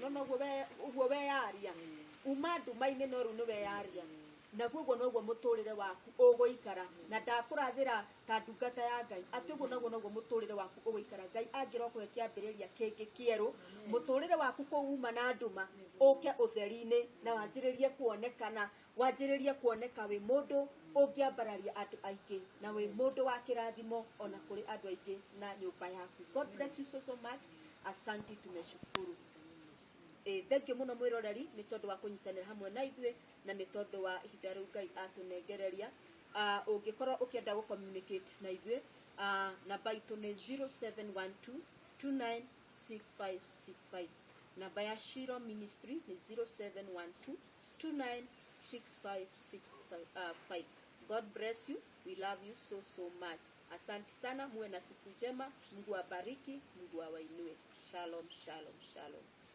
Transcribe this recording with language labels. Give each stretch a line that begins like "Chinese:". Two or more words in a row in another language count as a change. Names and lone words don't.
Kikuyu: no noguo weyaria uma nduma-inĩ no rĩu nĩ weyaria naguo ũguo noguo mũtũrĩre waku ũgũikara na ndakũrathĩra ta ndungata ya Ngai atĩ ũguo noguo mũtũrĩre waku ũgũikara Ngai angĩrwo kũhe kĩambĩrĩria kĩngĩ kĩerũ mũtũrĩre waku kũu uma na nduma ũke ũtheri-inĩ na wanjĩrĩrie kuonekana wanjĩrĩrie kuoneka wĩ mũndũ ũngĩambararia andũ aingĩ na wĩ mũndũ wa kĩrathimo ona kũrĩ andũ aingĩ na nyũmba yaku.
English: God bless you so much.
Swahili: Asante, tumeshukuru.
English: Thank you
Kikuyu: muno mwiroreri ni tondu wa kunyitanira hamwe na ithuĩ na ni tondu wa ihinda rĩu Ngai atunengereria. Ũngĩkorwo ũkĩenda gũ communicate na ithuĩ namba itũ nĩ 0712296565 namba ya Shiro Ministry ni 0712296565.
English: God bless you. We love you so much.
Swahili: Asante sana, muwe na siku njema. Mungu awabariki, Mungu awainue. Shalom, shalom, shalom.